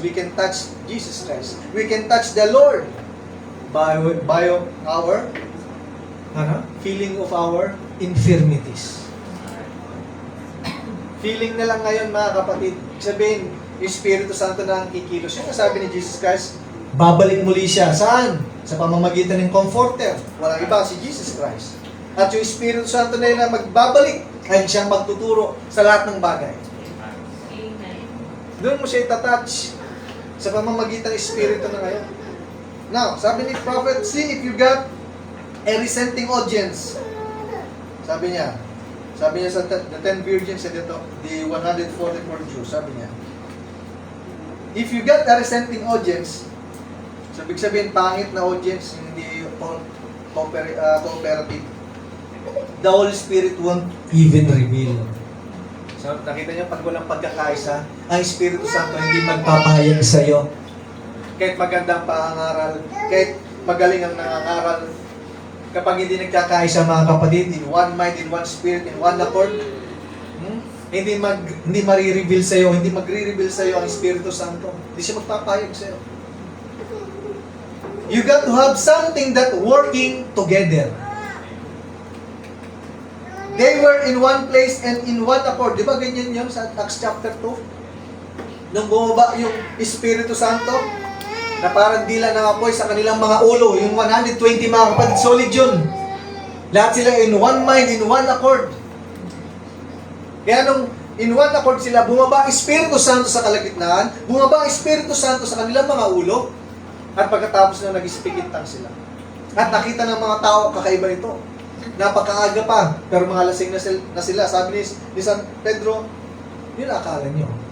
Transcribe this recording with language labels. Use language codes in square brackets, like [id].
[en] We can touch Jesus Christ. We can touch the Lord by our feeling of our infirmities. [tl] Feeling na lang ngayon mga kapatid. Sabihin, yung Espiritu Santo na ang kikilos. Yung sabi ni Jesus Christ, babalik muli siya. Saan? Sa pamamagitan ng Comforter. Walang iba, si Jesus Christ. At yung Espiritu Santo na yun na magbabalik, ay siyang magtuturo sa lahat ng bagay. Doon mo siya itatouch sa pamamagitan ng Espiritu na ngayon. [en] Now, [tl] sabi ni Prophet, [en] see if you got a resenting audience. [tl] Sabi niya sa [en] the 10 virgins and the 144 Jews, [tl] sabi niya, [en] if you got a resenting audience, [tl] sabi sabihin, pangit na audience, hindi cooperative, [en] the Holy Spirit won't even reveal. [tl] So, nakita niyo, pag walang pagkakaisa, ang Espiritu Santo hindi magpapahayag sa iyo. Kahit magandang pangangaral, kahit magaling ang nangangaral, kapag hindi nagkakaisa mga kapatid, [en] in one mind, in one spirit, in one accord, [tl] hindi mari-reveal sa iyo, hindi magre-reveal sa iyo ang Espiritu Santo. Hindi siya magpapahayag sa iyo. [en] You got to have something that working together. They were in one place and in one accord. [tl] Di ba ganyan yun sa Acts chapter 2? Nung bumaba yung Espiritu Santo, na parang dila ng apoy sa kanilang mga ulo, yung 120 mga kapatid, solid yun. Lahat sila [en] in one mind, in one accord. [tl] Kaya nung in one accord sila, bumaba ang Espiritu Santo sa kalagitnaan, bumaba ang Espiritu Santo sa kanilang mga ulo, at pagkatapos na nag-ispikitang sila. At nakita ng mga tao, kakaiba ito. Napakaaga pa, pero mga lasing na sila. Sabi ni San Pedro, yun akala nyo.